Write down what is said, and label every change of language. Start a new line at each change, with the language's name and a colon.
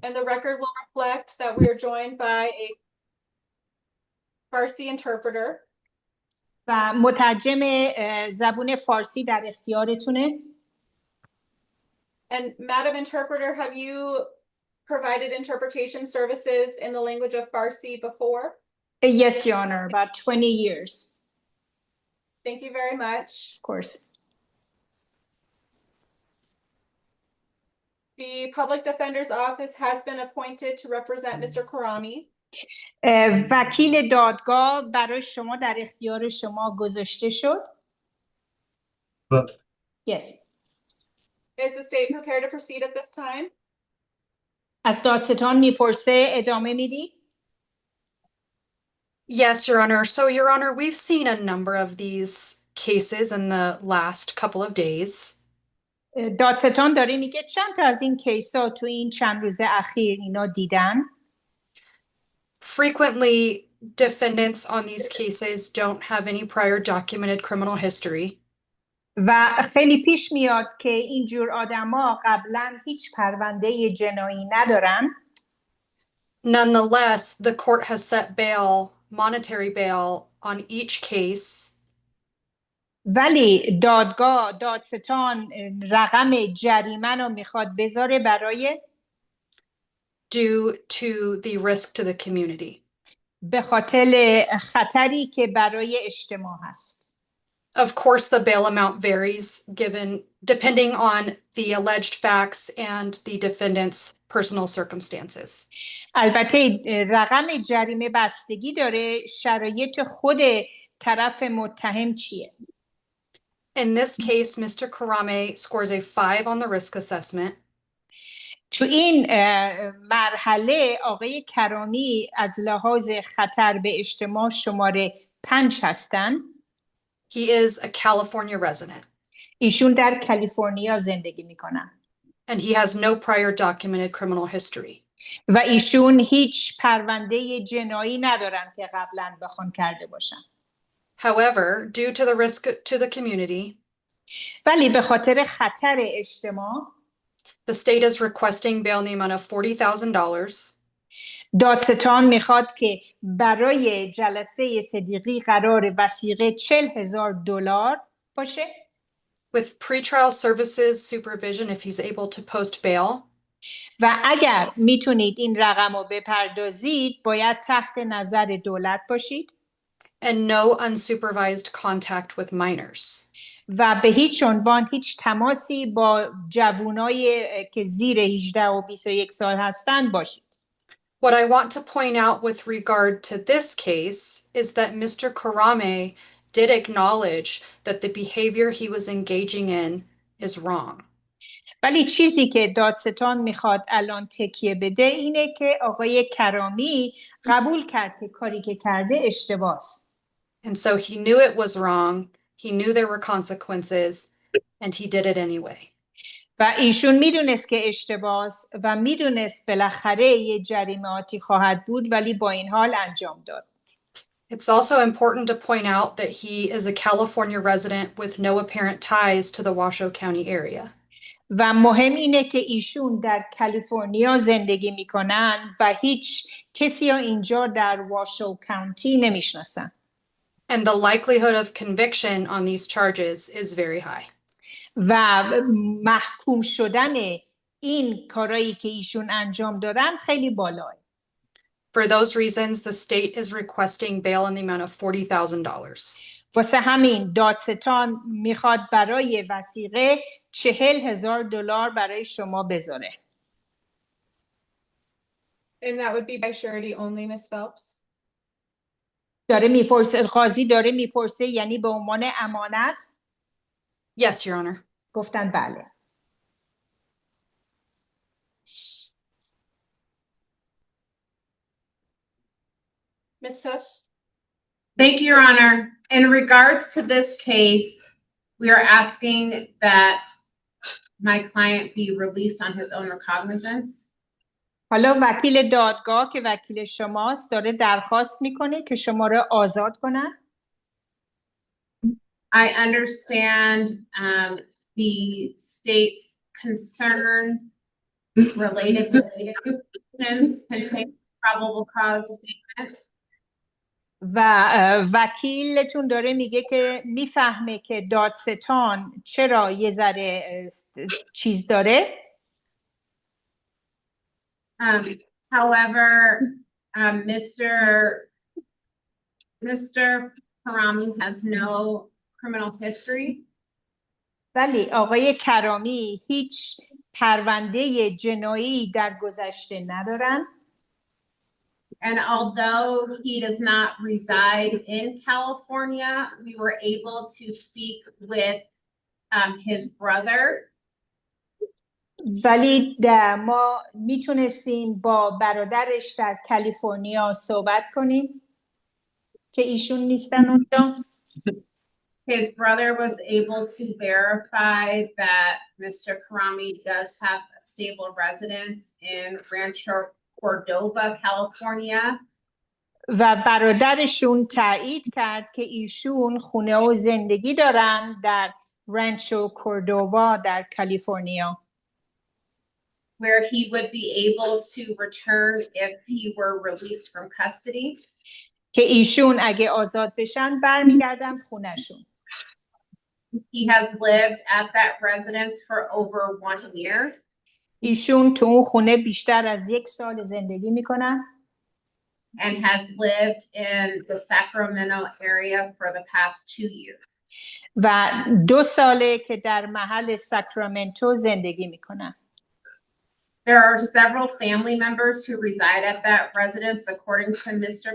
English: And the record will reflect that we are joined by a Farsi interpreter.
Persian: و مترجم زبون فارسی در اختیارتونه.
English: And Madam Interpreter, have you provided interpretation services in the language of Farsi before? Yes, Your Honor, about 20 years, Thank you very much. of course. The Public Defender's Office has been appointed to represent Mr. Karami.
Persian: وکیل دادگاه برای شما در اختیار شما گذاشته شد. بله.
English: Yes. Is the state prepared to proceed at this time?
Persian: از دادستان میپرسه ادامه میدی؟
English: Yes, Your Honor. So, Your Honor, we've seen a number of these cases in the last couple of days.
Persian: دادستان داره میگه چند تا از این کیسا تو این چند روز اخیر اینا دیدن؟
English: Frequently, defendants on these cases don't have any prior documented criminal history.
Persian: و خیلی پیش میاد که اینجور آدما قبلا هیچ پرونده جنایی ندارن.
English: Nonetheless, the court has set bail, monetary bail, on each case.
Persian: ولی دادستان رقم جریمه رو میخواد بذاره برای
English: Due to the risk to the community.
Persian: به خاطر خطری که برای اجتماع هست.
English: Of course, the bail amount varies depending on the alleged facts and the defendant's personal circumstances.
Persian: البته رقم جریمه بستگی داره شرایط خود طرف متهم چیه.
English: In this case, Mr. Karame scores a 5 on the risk assessment.
Persian: تو این مرحله آقای کرامی از لحاظ خطر به اجتماع شماره 5 هستن.
English: He is a California resident.
Persian: ایشون در کالیفرنیا زندگی میکنن.
English: And he has no prior documented criminal history.
Persian: و ایشون هیچ پرونده جنایی ندارن که قبلا بخوان کرده باشن.
English: However, due to the risk to the community,
Persian: ولی به خاطر خطر اجتماع
English: the state is requesting bail in the amount of $40,000.
Persian: دادستان میخواد که برای جلسه صدیقی قرار وثیقه $40,000 باشه.
English: With pretrial services supervision if he's able to post bail.
Persian: و اگر میتونید این رقم رو بپردازید باید تحت نظر دولت باشید.
English: And no unsupervised contact with minors.
Persian: و به هیچ عنوان هیچ تماسی با جوانای که زیر 18 و 21 سال هستن باشید.
English: What I want to point out with regard to this case is that Mr. Karame did acknowledge that the behavior he was engaging in is wrong.
Persian: ولی چیزی که دادستان میخواد الان تکیه بده اینه که آقای کرامی قبول کرد که کاری که کرده اشتباهه.
English: And so he knew it was wrong, he knew there were consequences, and he did it anyway.
Persian: و ایشون میدونست که اشتباهه و میدونست بالاخره یه جریماتی خواهد بود ولی با این حال انجام داد.
English: It's also important to point out that he is a California resident with no apparent ties to the Washoe County area.
Persian: و مهم اینه که ایشون در کالیفرنیا زندگی میکنن و هیچ کسی ها اینجا در واشو کانتی نمیشناسن.
English: And the likelihood of conviction on these charges is very high.
Persian: و محکوم شدن این کارایی که ایشون انجام دادن خیلی بالاه.
English: For those reasons, the state is requesting bail in the amount of $40,000.
Persian: واسه همین دادستان میخواد برای وثیقه $40,000 برای شما بذاره.
English: And that would be by surety only, Ms. Phelps?
Persian: داره میپرسه، قاضی داره میپرسه یعنی به عنوان امانت؟
English: Yes, Your Honor.
Persian: گفتن بله.
English: Ms. Tush? Thank you, Your Honor. In regards to this case, we are asking that my client be released on his own recognizance.
Persian: حالا وکیل دادگاه که وکیل شماست داره درخواست میکنه که شما را آزاد کنن.
English: I understand the state's concern related to containing probable cause statement.
Persian: و وکیلتون داره میگه که میفهمه که دادستان چرا یه ذره چیز داره.
English: However, Mr. Karami has no criminal history.
Persian: ولی آقای کرامی هیچ پرونده جنایی در گذشته ندارن.
English: And although he does not reside in California, we were able to speak with his brother.
Persian: ولی ما میتونستیم با برادرش در کالیفرنیا صحبت کنیم که ایشون نیستن اونجا.
English: His brother was able to verify that Mr. Karami does have a stable residence in Rancho Cordova, California.
Persian: و برادرشون تایید کرد که ایشون خونه و زندگی دارن در رانچو کوردووا در کالیفرنیا.
English: Where he would be able to return if he were released from custody.
Persian: که ایشون اگه آزاد بشن برمیگردن خونهشون.
English: He has lived at that residence for over 1 year.
Persian: ایشون تو اون خونه بیشتر از 1 سال زندگی میکنن.
English: And has lived in the Sacramento area for the past 2 years.
Persian: و 2 ساله که در محل ساکرامنتو زندگی میکنن.
English: There are several family members who reside at that residence, according to Mr.